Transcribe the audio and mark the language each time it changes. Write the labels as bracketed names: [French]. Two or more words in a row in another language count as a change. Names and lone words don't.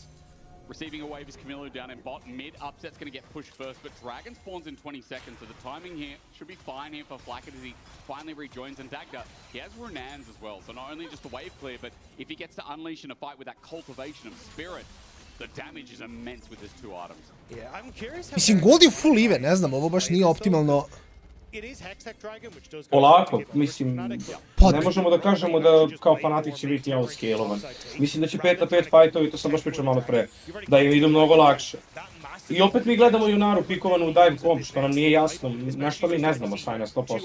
[English] Receiving a wave is Camilo down in bot. Mid upset's going to get pushed first, but Dragon spawns in 20 seconds, so the timing here should be fine here for Flacket as he finally rejoins. And Dagda, he has Runans as well, so not only just the wave clear, but if he gets to unleash in a fight with that cultivation of spirit, the damage is immense with his two items. Yeah, I'm curious how... [Serbian] Mislim, gold je [English] full even, [Serbian] ne znam, ovo baš nije optimalno. Polako, mislim, ne možemo da kažemo da kao Fnatic će biti outscalovan. Mislim da će 5 na 5 fajtovi, to sam baš pričao malo pre, da im idu mnogo lakše. I opet mi gledamo Junaru pikovanu u dive bomb, što nam nije jasno, nešto mi ne znamo saj na 100%.